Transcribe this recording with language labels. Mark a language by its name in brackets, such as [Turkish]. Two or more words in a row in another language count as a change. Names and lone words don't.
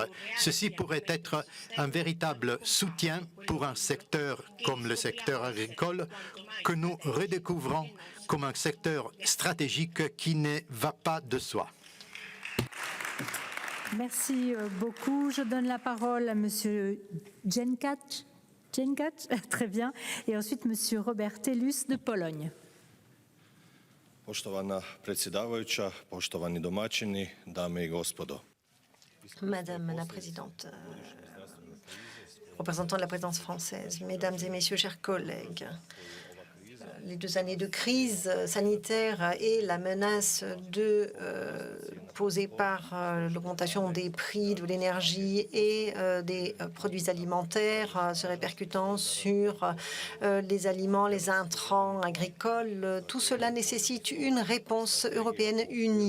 [French] Ceci pourrait être un véritable soutien pour un secteur comme le secteur agricole que nous redécouvrons comme un secteur stratégique qui ne va pas de soi. Merci beaucoup. Je donne la parole à Monsieur Jenkac, très bien, et ensuite Monsieur Robert Telus de Pologne. [Croatian] Poštovana predsjedavajuća, poštovani domaćini, dame i gospodo. [French] Madame la Présidente, représentant de la présidence française, Mesdames et Messieurs, chers collègues, les 2 années de crise sanitaire et la menace posée par l'augmentation des prix de l'énergie et des produits alimentaires se répercutant sur les aliments, les intrants agricoles, tout cela nécessite une réponse européenne unie.